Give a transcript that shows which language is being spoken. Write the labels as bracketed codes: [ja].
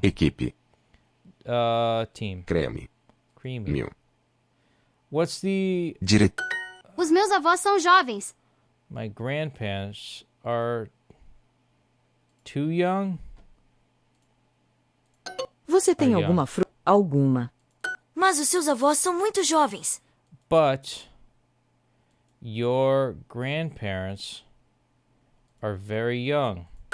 [pt] Equipe. [en] Team. [pt] Creme. [en] Creamy. 1000. What's the... [pt] Os meus avós são jovens. [en] My grandparents are too young? [pt] Você tem alguma fruta? Alguma. Mas os seus avós são muito jovens. [en] But your grandparents are very young.